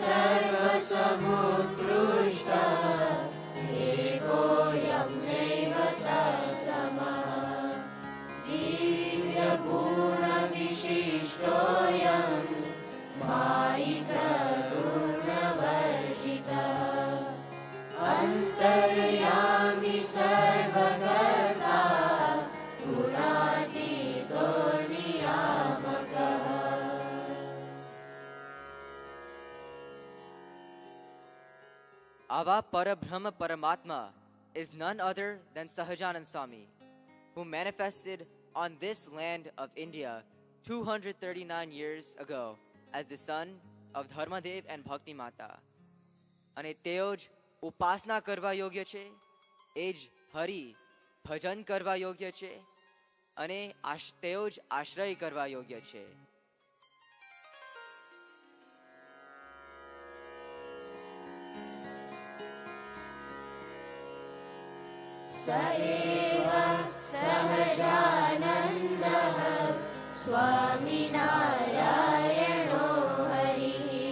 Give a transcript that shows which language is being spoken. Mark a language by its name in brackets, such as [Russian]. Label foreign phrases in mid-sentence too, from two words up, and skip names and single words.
[Sanskrit] सर्वसमुत्कृष्टः एकोऽयं नैव तत्समः दिव्यगुणविशिष्टोऽयं मायिकरुणवर्जितः अन्तर्यामि सर्वकर्ता गुणातीतो नियामकः [English] Ava Parabrahma Paramatma is none other than Sahajanand Swami, who manifested on this land of India 239 years ago as the son of Dharmadev and Bhakti Mata. [Gujarati] અને તેઓ જ ઉપાસના કરવા યોગ્ય છે, એ જ હરિ ભજન કરવા યોગ્ય છે અને તેઓ જ આશ્રય કરવા યોગ્ય છે. [Sanskrit] स एव सहजानन्दः स्वामिनारायणो हरिः